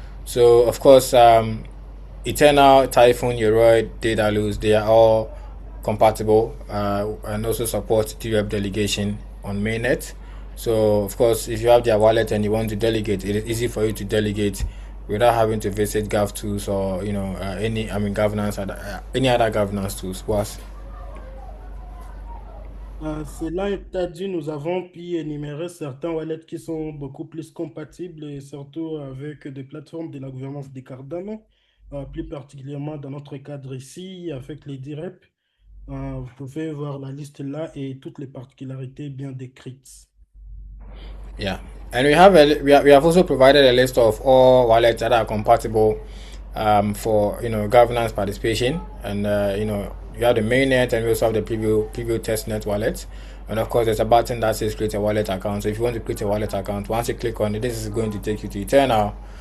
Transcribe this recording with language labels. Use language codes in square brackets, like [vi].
[en] So of course, Eternal, Typhoon, Yoroi, Daedalus, they are all compatible and also support DRep delegation on mainnet. So of course, if you have their wallet and you want to delegate, it is easy for you to delegate without having to visit GovTools or any other governance tools. [fr] Cela étant dit, nous avons pu énumérer certains wallets qui sont beaucoup plus compatibles, et surtout avec des plateformes de la gouvernance des Cardano, plus particulièrement dans notre cadre ici avec les DRep. Vous pouvez voir la liste là et toutes les particularités bien décrites. [en] Yeah, and we have also provided a list of all wallets that are compatible for governance participation, and you have the mainnet, and we also have the preview testnet wallet, and of course there's a button that says create a wallet account. So if you want to create a wallet account, once you click on it, this is going to take you to Eternal.